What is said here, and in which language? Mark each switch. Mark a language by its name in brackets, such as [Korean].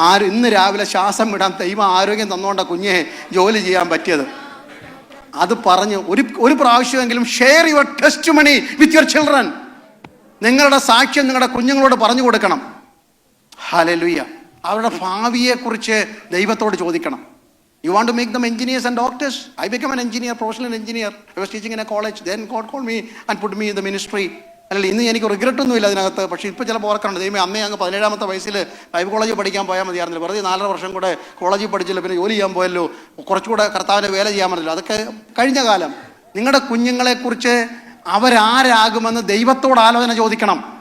[Malayalam] ഇന്ന് രാവിലെ ശ്വാസം വിടാൻ ദൈവം ആരോഗ്യം തന്നുകൊണ്ട കുഞ്ഞെ ജോലി ചെയ്യാൻ പറ്റിയത്. അത് പറഞ്ഞ് ഒരു പ്രാവശ്യമെങ്കിലും [English] Share your testimony with your children. [Malayalam] നിങ്ങളുടെ സാക്ഷ്യം നിങ്ങളുടെ കുഞ്ഞുങ്ങളോട് പറഞ്ഞു കൊടുക്കണം. ഹല്ലേലൂയ. അവരുടെ ഭാവിയെക്കുറിച്ച് ദൈവത്തോട് ചോദിക്കണം. [English] You want to make them engineers and doctors? I became an engineer, professional engineer. I was teaching in a college. Then God called me and put me in the ministry. [Malayalam] അല്ല, ഇന്ന് എനിക്ക് regret ഒന്നും ഇല്ല അതിനകത്ത്. പക്ഷേ ഇപ്പോൾ ചിലപ്പോൾ ഓർക്കുന്നുണ്ട്, ദൈവമേ, അമ്മേ അങ്ങ് 17-ാമത്തെ വയസ്സിൽ ബൈബിൾ കോളേജിൽ പഠിക്കാൻ പോയാൽ മതിയായിരുന്നില്ല, വെറുതെ 4.5 വർഷം കൂടെ കോളേജിൽ പഠിച്ചില്ല, പിന്നെ ജോലി ചെയ്യാൻ പോയല്ലോ, കുറച്ചുകൂടെ കർത്താവിൻ്റെ വേല ചെയ്യാൻ പറ്റില്ല. അതൊക്കെ കഴിഞ്ഞ കാലം. നിങ്ങളുടെ കുഞ്ഞുങ്ങളെക്കുറിച്ച് അവരാരാകുമെന്ന് ദൈവത്തോട് ആലോചന ചോദിക്കണം.